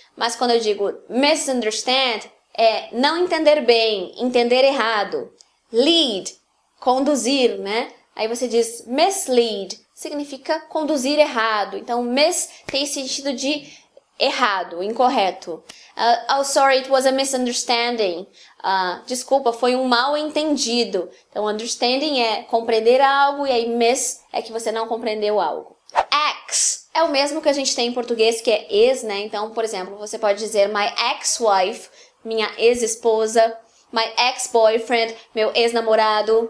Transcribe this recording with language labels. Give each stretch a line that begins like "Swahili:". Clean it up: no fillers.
Portuguese: Mas quando eu digo misunderstand, é não entender bem, entender errado. Lead, conduzir, né? Aí você diz mislead, significa conduzir errado. Então, miss tem esse sentido de errado, incorreto.
English: Oh, sorry, it was a misunderstanding.
Portuguese: Desculpa, foi um mal entendido. Então, understanding é compreender algo e aí miss é que você não compreendeu algo. Ex é o mesmo que a gente tem em português, que é ex, né? Então, por exemplo, você pode dizer
English: my ex-wife,
Portuguese: minha ex-esposa,
English: my ex-boyfriend,
Portuguese: meu ex-namorado.